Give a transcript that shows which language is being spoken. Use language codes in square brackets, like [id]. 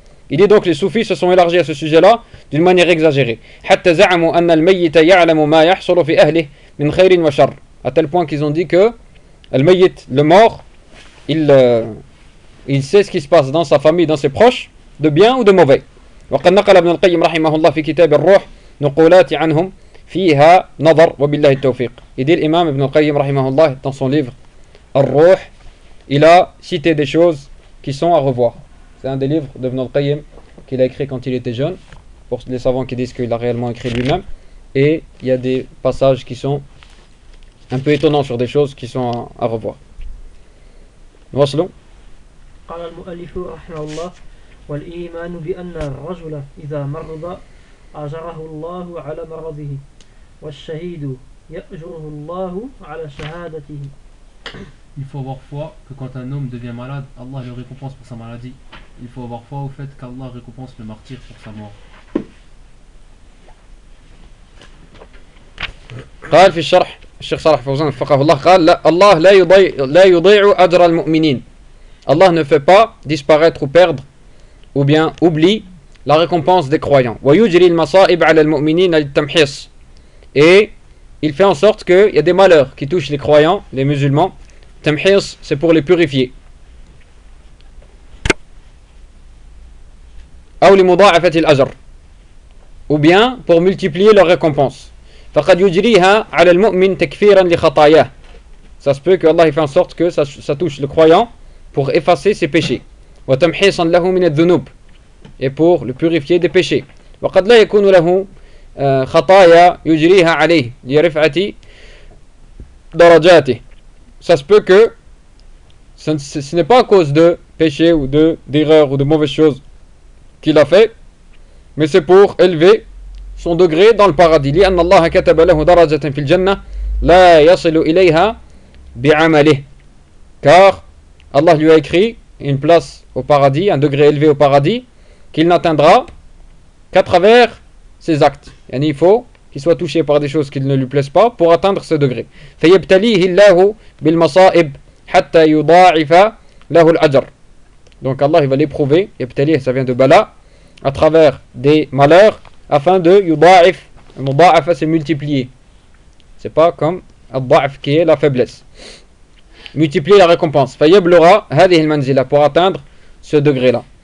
[fr] Il dit donc les soufis se sont élargis à ce sujet-là d'une manière exagérée. À tel point qu'ils ont dit que Al-Mayyit, le mort, il sait ce qui se passe dans sa famille, dans ses proches, de bien ou de mauvais. [ar] وقد نقل ابن القيم رحمه الله في كتاب الروح نقولات عنهم فيها نظر وبالله التوفيق. [fr] Il dit l'imam ibn al-Qayyim رحمه الله dans son livre Al-Ruh, il a cité des choses qui sont à revoir. C'est un des livres d'Ibn al-Qayyim qu'il a écrit quand il était jeune, pour les savants qui disent qu'il a réellement écrit lui-même. Et il y a des passages qui sont un peu étonnant sur des choses qui sont à revoir. [ar] Waslou. قال المؤلف رحمه الله والإيمان بأن الرجل إذا مرض أجره الله على مرضه والشهيد يأجره الله على شهادته. [fr] Il faut avoir foi que quand un homme devient malade, Allah le récompense pour sa maladie. Il faut avoir foi au fait qu'Allah récompense le martyr pour sa mort. [ar] قال في الشرح الشيخ صالح فوزان وفقه الله قال الله لا يضيع أجر المؤمنين. [fr] الله ne fait pas disparaître ou perdre ou bien oublie la récompense des croyants. [ar] ويجري المصائب على المؤمنين للتمحيص. [fr] Et il fait en sorte que il y a des malheurs qui touchent les croyants, les musulmans. تمحيص, c'est pour les purifier. [ar] أو لمضاعفة الأجر. [fr] Ou bien pour multiplier leur récompense. [ar] فَقَدْ يُجْرِيهَا عَلَى الْمُؤْمِنِ تَكْفِيرًا لِخَطَايَهُ. [fr] Ça se peut que Allah fait en sorte que ça touche le croyant pour effacer ses péchés. [ar] وَتَمْحِيصًا لَهُ مِنَ الذُّنُوبِ. [fr] Et pour le purifier des péchés. [ar] وَقَدْ لَا يَكُونُ لَهُ خَطَايَا يُجْرِيهَا عَلَيْهِ لِرِفْعَةِ دَرَجَاتِهِ. [fr] Ça se peut que ce n'est pas à cause de péché ou d'erreur ou de mauvaises choses qu'il a fait, mais c'est pour élever son degré dans le paradis. [ar] لأن الله كتب له درجة في الجنة لا يصل إليها بعمله. [fr] Car Allah lui a écrit une place au paradis, un degré élevé au paradis, qu'il n'atteindra qu'à travers ses actes. يعني il faut qu'il soit touché par des choses qui ne lui plaisent pas pour atteindre ce degré. [ar] فيبتليه الله بالمصائب حتى يضاعف له الأجر. [fr] Donc Allah il va l'éprouver. يبتليه, ça vient de bala, à travers des malheurs, afin de yudaif, c'est multiplier, C'est pas comme al-da'f qui est la faiblesse. Multiplier la récompense. [ar] Fayyablura hadhih al-manzila, [fr] pour atteindre ce degré-là.